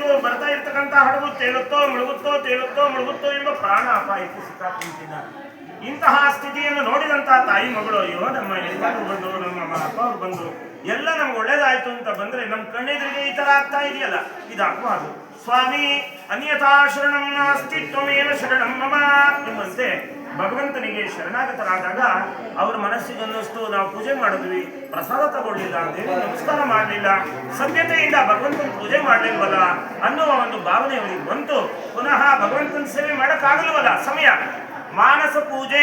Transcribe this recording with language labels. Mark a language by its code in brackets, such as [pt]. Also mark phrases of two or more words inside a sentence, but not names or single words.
[kn] ಬರ್ತಾ ಇರ್ತಕ್ಕಂಥ ಹಡಗು ತೇಲುತ್ತೋ ಮುಳುಗುತ್ತೋ ಎಂಬ ಪ್ರಾಣ ಅಪಾಯಕ್ಕೆ ಸಿಕ್ಕಾಕೊಂಡಿದ್ದಾರೆ. ಇಂತಹ ಸ್ಥಿತಿಯನ್ನು ನೋಡಿದಂತಹ ತಾಯಿ ಮಗಳು, ಅಯ್ಯೋ ನಮ್ಮ ಯಜಮಾನರು ಬಂದರು, ನಮ್ಮ ಅಪ್ಪ ಅವರು ಬಂದರು, ಎಲ್ಲ ನಮ್ಗೆ ಒಳ್ಳೇದಾಯ್ತು ಅಂತ ಬಂದ್ರೆ ನಮ್ಮ ಕಣ್ಣೆದುರಿಗೆ ಈ ತರ ಆಗ್ತಾ ಇದೆಯಲ್ಲ, ಇದಾಗಬಾರ್ದು. ಸ್ವಾಮಿ [sa] ಅನ್ಯಥಾ ಶರಣಂ ನಾಸ್ತಿ ತ್ವಮೇವ ಶರಣಂ ಮಮ [kn] ಎಂಬಂತೆ ಭಗವಂತನಿಗೆ ಶರಣಾಗತರಾದಾಗ ಅವ್ರ ಮನಸ್ಸಿಗೆ ಅನ್ನಿಸ್ತು, ನಾವು ಪೂಜೆ ಮಾಡಿದ್ವಿ, ಪ್ರಸಾದ ತಗೊಳ್ಳಿಲ್ಲ, ದೇವಿ ನಮಸ್ಕಾರ ಮಾಡಲಿಲ್ಲ, ಸಭ್ಯತೆಯಿಂದ ಭಗವಂತನ ಪೂಜೆ ಮಾಡಲಿಲ್ವಲ್ಲ ಅನ್ನುವ ಒಂದು ಭಾವನೆ ಅವರಿಗೆ ಬಂತು. ಪುನಃ ಭಗವಂತನ ಸೇವೆ ಮಾಡೋಕ್ಕಾಗಲ್ವಲ್ಲ, ಸಮಯ ಮಾನಸ ಪೂಜೆ.